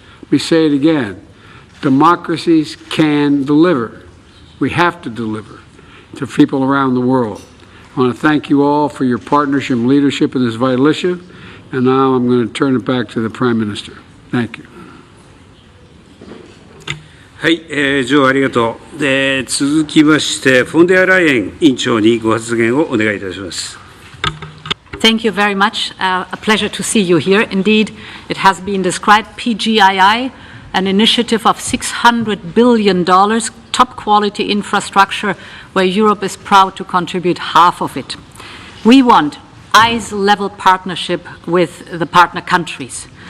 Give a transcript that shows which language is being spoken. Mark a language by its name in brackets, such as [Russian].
[English] Let me say it again. Democracies can deliver. We have to deliver to people around the world. I want to thank you all for your partnership and leadership in this vital issue. And now I'm going to turn it back to the Prime Minister. Thank you. [Japanese] はい、ジョーありがとう。続きまして、フォンデアライエン委員長にご発言をお願いいたします。 [English] Thank you very much. A pleasure to see you here. Indeed, it has been described, PGII, an initiative of $600 billion, top-quality infrastructure, where Europe is proud to contribute half of it. We want eyes-level partnership with the partner countries.